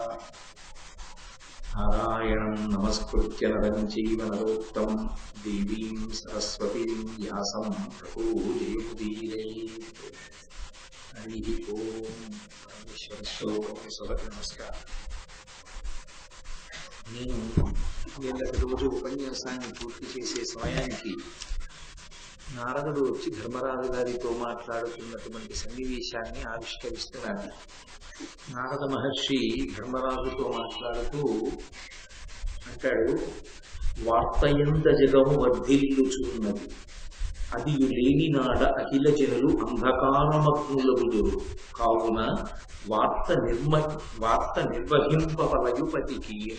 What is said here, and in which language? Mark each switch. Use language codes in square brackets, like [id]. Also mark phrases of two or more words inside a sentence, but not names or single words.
[sa] नारायणं नमस्कृत्य नरं चैव नरोत्तमं देवीं सरस्वतीं व्यासं ततो जयमुदीरयेत्। हरिः ओम्। परमेश्वर नमस्कार। [te] నేను వీళ్ళకి రోజు ఉపన్యాసాన్ని పూర్తి చేసే సమయానికి నారదుడు వచ్చి ధర్మరాజు గారితో మాట్లాడుతున్నటువంటి సన్నివేశాన్ని ఆవిష్కరిస్తున్నాడు. నారద మహర్షి ధర్మరాజుతో మాట్లాడుతూ అంటాడు, వార్తయంద జగము వర్ధిల్లుచున్నది అది లేని నాడ అఖిల జనులు అంధకారమగ్నులగుదురు కావున వార్త నిర్వహింపవలయుపతికి.